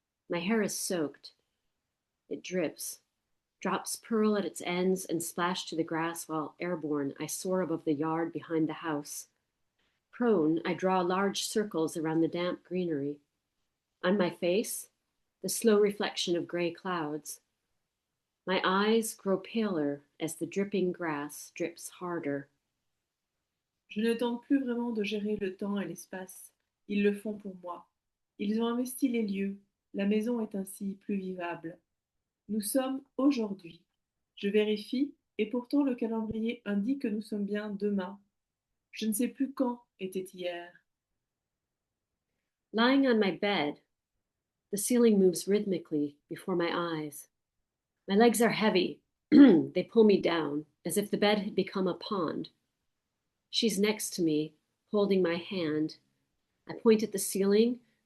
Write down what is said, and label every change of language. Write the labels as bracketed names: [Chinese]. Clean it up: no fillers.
[English] My hair is soaked. It drips. Drops purl at its ends and splash to the grass while, airborne, I soar above the yard behind the house. Prone, I draw large circles around the damp greenery. On my face, the slow reflection of gray clouds. My eyes grow paler as the dripping grass drips harder. [French] Je ne tente plus vraiment de gérer le temps et l'espace. Ils le font pour moi. Ils ont investi les lieux. La maison est ainsi plus vivable. Nous sommes aujourd'hui. Je vérifie, et pourtant le calendrier indique que nous sommes bien demain. Je ne sais plus quand était hier. [English] Lying on my bed, the ceiling moves rhythmically before my eyes. My legs are heavy. They pull me down, as if the bed had become a pond. She's next to me, holding my hand. I point at the ceiling.